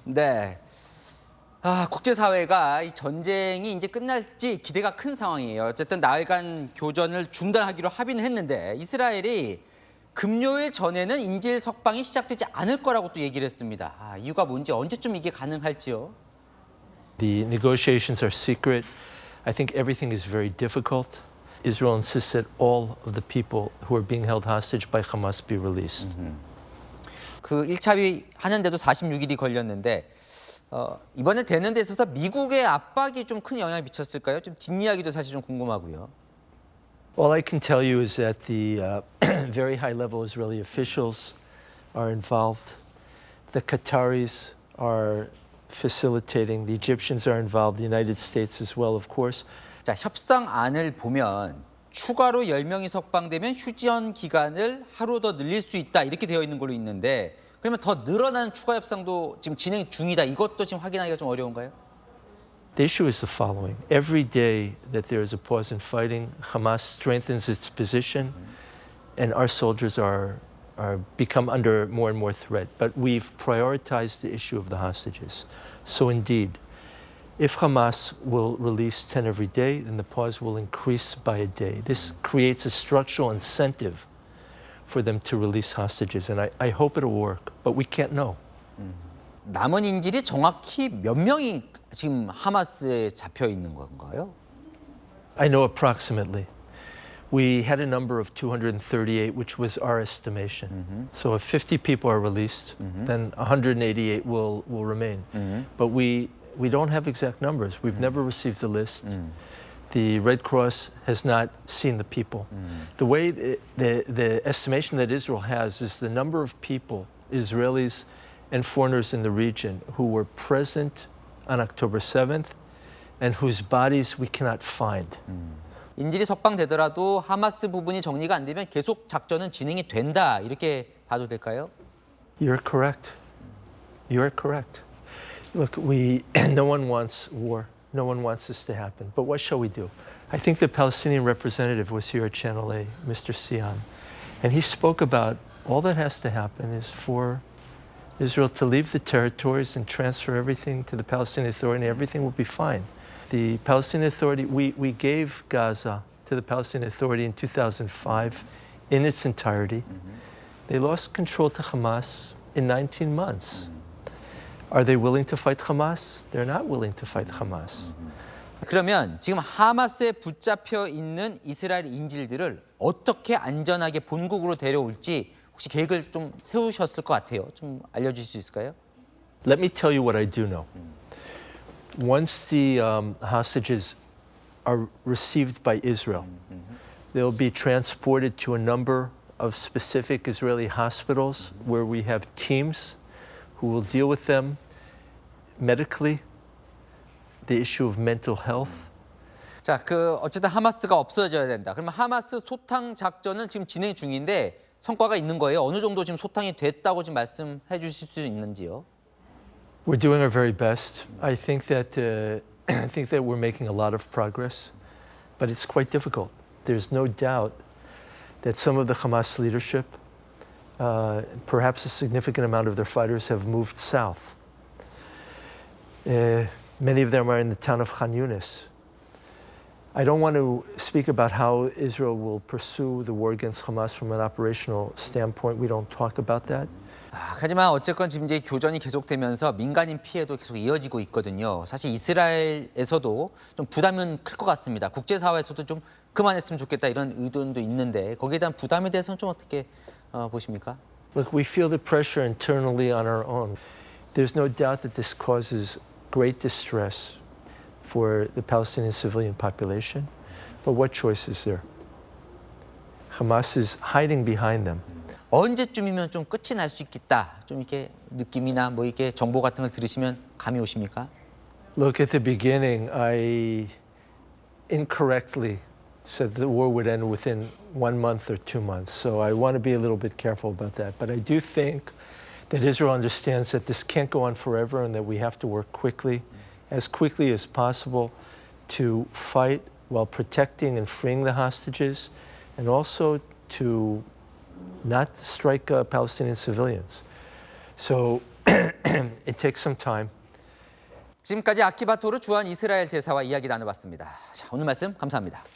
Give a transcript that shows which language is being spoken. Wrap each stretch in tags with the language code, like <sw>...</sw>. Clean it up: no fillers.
<ko>네, 국제사회가 이 전쟁이 이제 끝날지 기대가 큰 상황이에요. 어쨌든 나흘간 교전을 중단하기로 합의는 했는데 이스라엘이 금요일 전에는 인질 석방이 시작되지 않을 거라고 또 얘기를 했습니다. 이유가 뭔지 언제쯤 이게 가능할지요?</ko> <en>The negotiations are secret. I think everything is very difficult. Israel insists that all of the people who are being held hostage by Hamas be released.</en> <ko>그 1차 합의하는데도 46일이 걸렸는데 이번에 되는 데 있어서 미국의 압박이 좀 큰 영향을 미쳤을까요? 좀 뒷이야기도 사실 좀 궁금하고요.</ko> <en>All I can tell you is that the very high-level Israeli officials are involved. The Qataris are facilitating. The Egyptians are involved. The United States as well, of course.</en> <ko>자, 협상안을 보면 추가로 10명이 석방되면 휴전 기간을 하루 더 늘릴 수 있다 이렇게 되어 있는 걸로 있는데 그러면 더 늘어난 추가 협상도 지금 진행 중이다. 이것도 지금 확인하기가 좀 어려운가요?</ko> <en>The issue is the following. Every day that there is a pause in fighting, Hamas strengthens its position and our soldiers are become under more and more threat. But we've prioritized the issue of the hostages. So indeed, if Hamas will release 10 every day, then the pause will increase by a day. This creates a structural incentive for them to release hostages. And I hope it'll work, but we can't know.</en> <ko>남은 인질이 정확히 몇 명이 지금 하마스에 잡혀 있는 건가요?</ko> <en>I know approximately. We had a number of 238, which was our estimation. So if 50 people are released, then 188 will remain. But we don't have exact numbers. We've never received the list. The Red Cross has not seen the people. The way the estimation that Israel has is the number of people, Israelis and foreigners in the region, who were present on October 7th and whose bodies we cannot find.</en> <ko>인질이 석방되더라도 하마스 부분이 정리가 안 되면 계속 작전은 진행이 된다 이렇게 봐도 될까요?</ko> <en>You're correct. You're correct. Look, no one wants war. No one wants this to happen. But what shall we do? I think the Palestinian representative was here at Channel A, Mr. Sian, and he spoke about all that has to happen is for Israel to leave the territories and transfer everything to the Palestinian Authority, and everything will be fine. The Palestinian Authority, we gave Gaza to the Palestinian Authority in 2005 in its entirety. They lost control to Hamas in 19 months. Are they willing to fight Hamas? They're not willing to fight Hamas.</en> <ko>그러면 지금 하마스에 붙잡혀 있는 이스라엘 인질들을 어떻게 안전하게 본국으로 데려올지 혹시 계획을 좀 세우셨을 것 같아요. 좀 알려주실 수 있을까요?</ko> <en>Let me tell you what I do know. Once the hostages are received by Israel, they'll be transported to a number of specific Israeli hospitals where we have teams who will deal with them medically, the issue of mental health.</en> <ko>자, 어쨌든 하마스가 없어져야 된다. 그러면 하마스 소탕 작전은 지금 진행 중인데 성과가 있는 거예요? 어느 정도 지금 소탕이 됐다고 지금 말씀해 주실 수 있는지요?</ko> <en>We're doing our very best. I think that we're making a lot of progress, but it's quite difficult. There's no doubt that some of the Hamas leadership, perhaps a significant amount of their fighters, have moved south. Many of them are in the town of Khan Yunis. I don't want to speak about how Israel will pursue the war against Hamas from an operational standpoint. We don't talk about that.</en> <ko>하지만 어쨌건 지금 이제 교전이 계속되면서 민간인 피해도 계속 이어지고 있거든요. 사실 이스라엘에서도 좀 부담은 클 것 같습니다. 국제사회에서도 좀 그만했으면 좋겠다 이런 의견도 있는데 거기에 대한 부담에 대해서는 좀 어떻게 보십니까?</ko> <en>Look, we feel the pressure internally on our own. There's no doubt that this causes great distress for the Palestinian civilian population. But what choice is there? Hamas is hiding behind them.</en> <ko>언제쯤이면 좀 끝이 날 수 있겠다. 좀 이렇게 느낌이나 뭐 이렇게 정보 같은 걸 들으시면 감이 오십니까?</ko> <en>Look, at the beginning, I incorrectly said the war would end within 1 month or 2 months. So I want to be a little bit careful about that. But I do think that Israel understands that this can't go on forever and that we have to work quickly as possible to fight while protecting and freeing the hostages and also to not strike Palestinian civilians. So it takes some time.</en> <ko>지금까지 아키바토르 주한 이스라엘 대사와 이야기 나눠봤습니다. 자, 오늘 말씀 감사합니다.</ko>